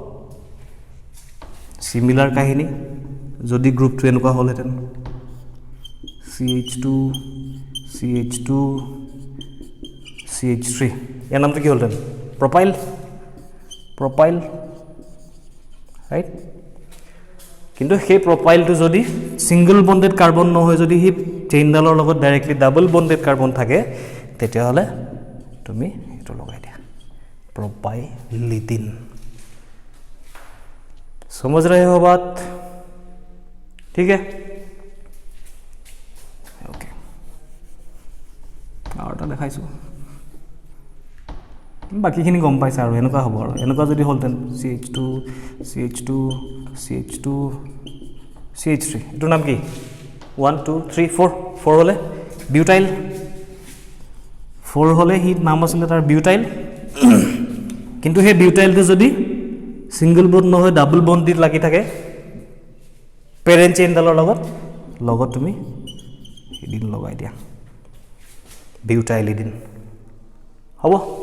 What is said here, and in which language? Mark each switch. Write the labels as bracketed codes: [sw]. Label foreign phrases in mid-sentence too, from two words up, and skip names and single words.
[as] চিমিলাৰ কাহিনী যদি গ্ৰুপটো এনেকুৱা হ'লহেঁতেন, CH2, CH3, ইয়াৰ নামটো কি হ'লহেঁতেন? [en] propyl, right? [as] কিন্তু সেই প্ৰপাইলটো যদি [en] single bonded carbon [as] নহয়, যদি সি চেইনডালৰ লগত ডাইৰেক্টলি [en] double bonded carbon [as] থাকে, তেতিয়াহ'লে তুমি এইটো লগাই দিয়া, [hi] प्रोपाइलिडिन। समझ रहे हो बात? ठीक है, ओके। [as] আৰু এটা দেখাইছোঁ বাকীখিনি গম পাইছে আৰু এনেকুৱা হ'ব আৰু এনেকুৱা যদি হ'লহেঁতেন CH2 CH2 CH2 CH3 এইটোৰ নাম কি 1 2 3 4 4 হ'লে বিউটাইল 4 হ'লে সি নাম আছিলে তাৰ বিউটাইল কিন্তু সেই বিউটাইলটো যদি [en] single bond [as] নহয় [en] double bond [as] দি লাগি থাকে পেৰেণ্ট চেইনডালৰ লগত তুমি ইডিন লগাই দিয়া বিউটাইল ইডিন হ'ব